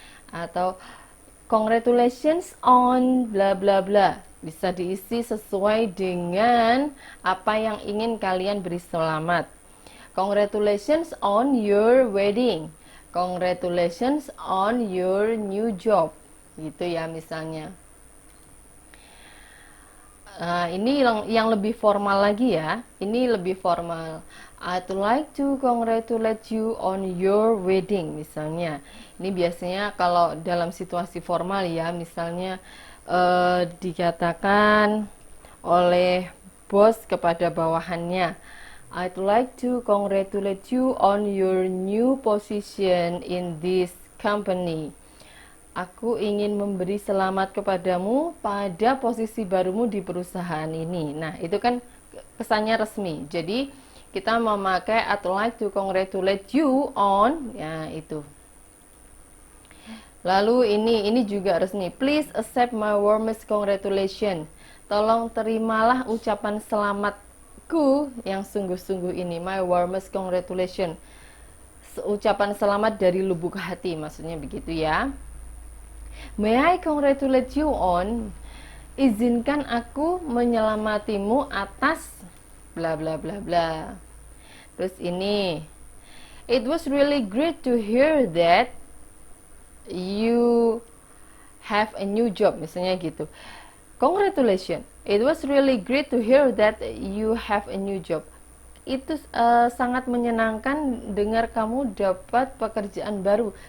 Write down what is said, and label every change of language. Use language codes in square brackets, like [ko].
[en] Atau congratulations on bla bla bla. [id] Bisa diisi sesuai dengan apa yang ingin kalian beri selamat. [en] Congratulations on your wedding. Congratulations on your new job. [id] Gitu ya misalnya. Ini yang lebih formal lagi ya. Ini lebih formal. [en] I'd like to congratulate you on your wedding misalnya. [id] Ini biasanya kalau dalam situasi formal ya, misalnya dikatakan oleh bos kepada bawahannya. [en] I'd like to congratulate you on your new position in this company. [id] Aku ingin memberi selamat kepadamu pada posisi barumu di perusahaan ini. Nah, itu kan kesannya resmi. Jadi, kita memakai [en] I'd like to congratulate you on, ya itu. [id] Lalu ini juga resmi. [en] Please accept my warmest congratulations. [id] Tolong terimalah ucapan selamatku yang sungguh-sungguh ini. [en] My warmest congratulations. [id] Ucapan selamat dari lubuk hati, maksudnya begitu ya. [en] May I congratulate you on? [id] Izinkan aku menyelamatimu atas [en] bla bla bla bla. [id] Terus ini, [en] it was really great to hear that you have a new job, misalnya gitu. Congratulations, it was really great to hear that you have a new job. [id] Itu sangat menyenangkan dengar kamu dapat pekerjaan baru.